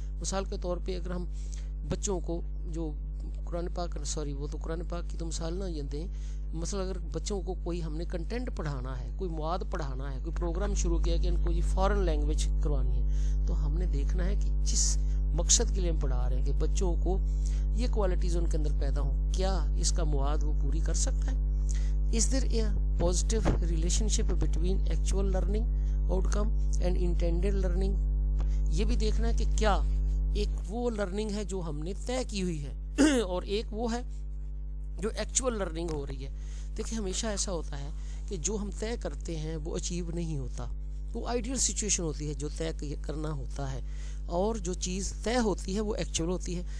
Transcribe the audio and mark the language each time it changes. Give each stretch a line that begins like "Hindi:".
Urdu: مثال کے طور پہ اگر ہم بچوں کو جو قرآن پاک وہ تو قرآن پاک کی تو مثال نہ یہ دیں, مثلا اگر بچوں کو کوئی ہم نے کنٹینٹ پڑھانا ہے, کوئی مواد پڑھانا ہے, کوئی پروگرام شروع کیا کہ ان کو یہ فارن لینگویج کروانی ہے, تو ہم نے دیکھنا ہے کہ جس مقصد کے لیے ہم پڑھا رہے ہیں کہ بچوں کو یہ کوالٹیز ان کے اندر پیدا ہوں, کیا اس کا مواد وہ پوری کر سکتا ہے.
English: Is there a positive relationship between actual learning outcome and intended learning.
Urdu: یہ بھی دیکھنا ہے کہ کیا ایک وہ لرننگ ہے جو ہم نے طے کی ہوئی ہے اور ایک وہ ہے جو ایکچوئل لرننگ ہو رہی ہے. دیکھیں ہمیشہ ایسا ہوتا ہے کہ جو ہم طے کرتے ہیں وہ اچیو نہیں ہوتا. وہ آئیڈیل سچویشن ہوتی ہے جو طے کرنا ہوتا ہے, اور جو چیز طے ہوتی ہے وہ ایکچوئل ہوتی ہے.